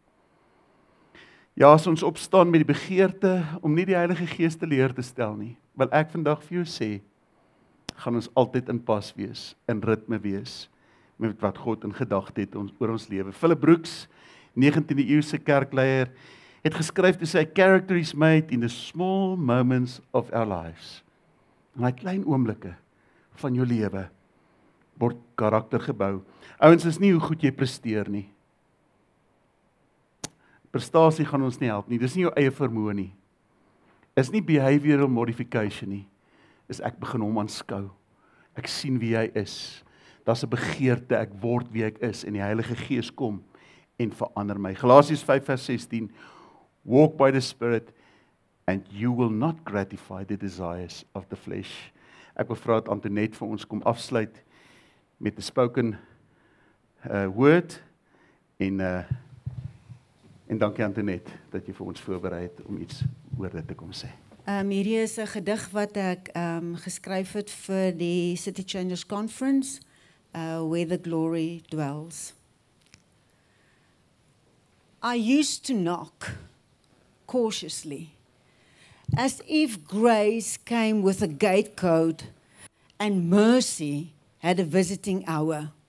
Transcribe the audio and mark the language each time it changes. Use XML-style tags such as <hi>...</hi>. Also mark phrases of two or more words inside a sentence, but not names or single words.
<af>Ja, as ons opstaan met die begeerte om nie die Heilige Gees te leer te stel nie, wil ek vandag vir jou sê, gaan ons altyd in pas wees, in ritme wees, met wat God in gedagte het oor ons lewe. Philip Brooks, 19de eeuse kerkleier, het geskryf te sê,</af> <en>character is made in the small moments of our lives.</en> <af>In die klein oomblikke van jou lewe word karakter gebou. Ouens, is nie hoe goed jy presteer nie. Prestasie gaan ons nie help nie, dis nie jou eie vermoë nie. Is nie</af> <en>behavioral modification</en> <af>nie. Is ek begin hom aanskou. Ek sien wie hy is. Daar's 'n begeerte, ek word wie ek is en die Heilige Gees kom en verander my. Galasiërs 5 vers 16.</af> <en>Walk by the Spirit and you will not gratify the desires of the flesh.</en> <af>Ek wil vra dat Antoinette vir ons kom afsluit met 'n</af> <en>spoken word</en> <af>en dankie Antoinette dat jy vir ons voorberei het om iets oor dit te kom sê. Hierdie is 'n gedig wat ek geskryf het vir die City Changers Conference, Where the Glory Dwells.</af> <en>I used to knock cautiously, as if grace came with a gate code and mercy had a visiting hour.</en>